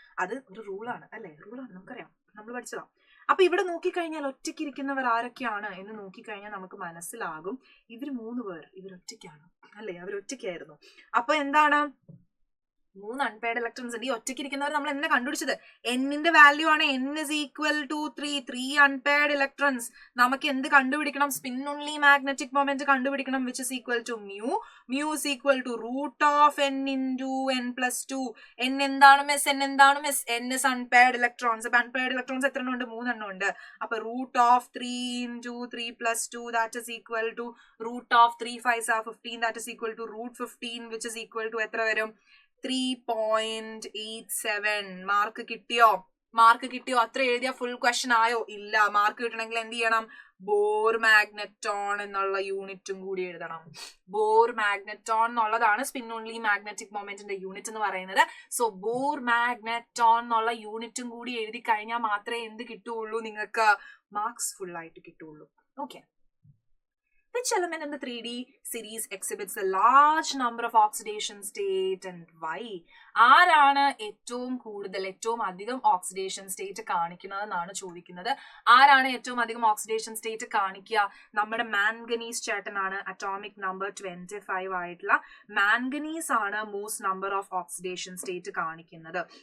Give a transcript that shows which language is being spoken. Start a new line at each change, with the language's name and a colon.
Malayalam: അത് ഒരു റൂളാണ് അല്ലെ, റൂളാണ്, നമുക്കറിയാം, നമ്മൾ പഠിച്ചതാ. അപ്പൊ ഇവിടെ നോക്കിക്കഴിഞ്ഞാൽ ഒറ്റയ്ക്കിരിക്കുന്നവർ ആരൊക്കെയാണ് എന്ന് നോക്കിക്കഴിഞ്ഞാൽ നമുക്ക് മനസ്സിലാകും ഇവർ 3 പേർ ഇവർ ഒറ്റയ്ക്കാണ് അല്ലെ, അവർ ഒറ്റയ്ക്കായിരുന്നു. അപ്പൊ എന്താണ്, 3 അൺപെയർഡ് ഇലക്ട്രോൺസ് ഉണ്ട്. ഈ ഒറ്റയ്ക്കിരിക്കുന്നവർ നമ്മൾ എന്നെ കണ്ടുപിടിച്ചത് എന്നിന്റെ വാല്യൂ ആണ്.
English: n is equal to 3 unpaired electrons.
Malayalam: നമുക്ക് എന്ത് കണ്ടുപിടിക്കണം? സ്പിൻ ഓൺലി മാഗ്നറ്റിക് മൊമെന്റ് കണ്ടുപിടിക്കണം,
English: which is equal to mu. mu is equal to root of n into n+2.
Malayalam: n എന്താണ് മിസ്? n എന്താണ് miss?
English: n is unpaired electrons.
Malayalam: അപ്പൊ unpaired electrons എത്ര ഉണ്ട്? 3 എണ്ണം ഉണ്ട്.
English: അപ്പൊ root of 3 into 3+2 that is equal to root of 3 5s are 15, that is equal to root 15, which is equal to
Malayalam: എത്ര വരും? 3.87. മാർക്ക് കിട്ടിയോ? മാർക്ക് കിട്ടിയോ? അത്ര എഴുതിയ ഫുൾ ക്വസ്റ്റ്യൻ ആയോ? ഇല്ല. മാർക്ക് കിട്ടണമെങ്കിൽ എന്ത് ചെയ്യണം? ബോർ മാഗ്നറ്റോൺ എന്നുള്ള യൂണിറ്റും കൂടി എഴുതണം. ബോർ മാഗ്നറ്റോൺ എന്നുള്ളതാണ് സ്പിൻ ഓൺലി മാഗ്നറ്റിക് മൊമെന്റിന്റെ യൂണിറ്റ് എന്ന് പറയുന്നത്. സോ ബോർ മാഗ്നറ്റോൺ എന്നുള്ള യൂണിറ്റും കൂടി എഴുതി കഴിഞ്ഞാൽ മാത്രമേ എന്ത് കിട്ടുള്ളൂ? നിങ്ങൾക്ക് മാർക്സ് ഫുൾ ആയിട്ട് കിട്ടുള്ളൂ. Okay.
English: Which element in the 3D series exhibits a large number of oxidation state and why?
Malayalam: ആരാണ് ഏറ്റവും അധികം ഓക്സിഡേഷൻ സ്റ്റേറ്റ് കാണിക്കുന്നത് എന്നാണ് ചോദിക്കുന്നത്. ആരാണ് ഏറ്റവും അധികം ഓക്സിഡേഷൻ സ്റ്റേറ്റ് കാണിക്കുക? നമ്മുടെ മാംഗനീസ് ചേട്ടനാണ്. അറ്റോമിക് നമ്പർ 25 ആയിട്ടുള്ള മാംഗനീസ് ആണ് most number of oxidation state കാണിക്കുന്നത്.